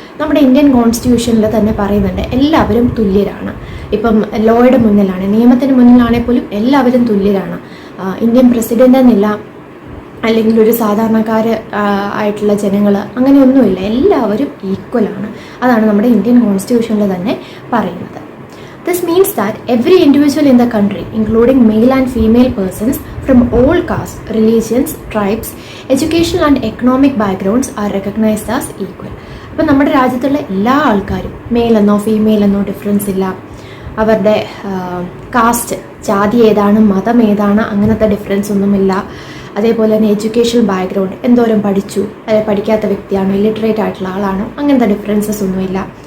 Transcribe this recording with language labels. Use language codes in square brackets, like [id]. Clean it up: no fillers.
[ml] നമ്മുടെ ഇന്ത്യൻ കോൺസ്റ്റിറ്റ്യൂഷനിൽ തന്നെ പറയുന്നുണ്ട് എല്ലാവരും തുല്യരാണ്. ഇപ്പം ലോയുടെ മുന്നിലാണ്, നിയമത്തിന് മുന്നിലാണെങ്കിൽ പോലും എല്ലാവരും തുല്യരാണ്. ഇന്ത്യൻ പ്രസിഡന്റ് എന്നില്ല, അല്ലെങ്കിൽ ഒരു സാധാരണക്കാർ ആയിട്ടുള്ള ജനങ്ങൾ, അങ്ങനെയൊന്നുമില്ല, എല്ലാവരും ഈക്വലാണ്. അതാണ് നമ്മുടെ ഇന്ത്യൻ കോൺസ്റ്റിറ്റ്യൂഷനിൽ തന്നെ പറയുന്നത്. [en] This means that every individual in the country, including male and female persons from all castes, religions, tribes, educational and economic backgrounds are recognized as equal. [ml] അപ്പോൾ നമ്മുടെ രാജ്യത്തുള്ള എല്ലാ ആൾക്കാരും മെയിലെന്നോ ഫീമെയിലെന്നോ ഡിഫറൻസ് ഇല്ല, അവരുടെ കാസ്റ്റ്, ജാതി ഏതാണ്, മതം ഏതാണ്, അങ്ങനത്തെ ഡിഫറൻസ് ഒന്നുമില്ല. അതേപോലെ തന്നെ എഡ്യൂക്കേഷണൽ ബാക്ക്ഗ്രൗണ്ട്, എന്തോരം പഠിച്ചു, അല്ലെങ്കിൽ പഠിക്കാത്ത വ്യക്തിയാണോ, ഇല്ലിറ്ററേറ്റ് ആയിട്ടുള്ള ആളാണോ, അങ്ങനത്തെ ഡിഫറൻസസ് ഒന്നുമില്ല.